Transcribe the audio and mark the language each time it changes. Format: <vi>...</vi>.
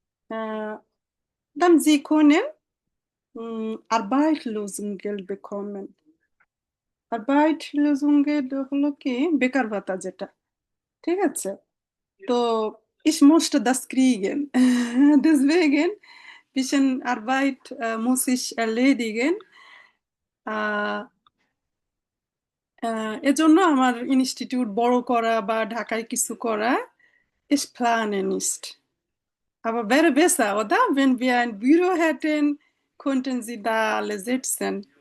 <de>Äh, dann sie können Arbeitslosengeld bekommen।</de> <bn>Arbeitslosengeld হলো কি বেকার ভাতা যেটা, ঠিক আছে?</bn> <de>তো ich musste das kriegen deswegen bisschen Arbeit muss ich erledigen।</de> <bn>আহ, এজন্য আমার ইনস্টিটিউট বড় করা বা ঢাকায় কিছু করা</bn> <de>ich plane nicht, aber wäre besser, oder? Wenn wir ein Büro hätten, könnten Sie da alle sitzen.</de>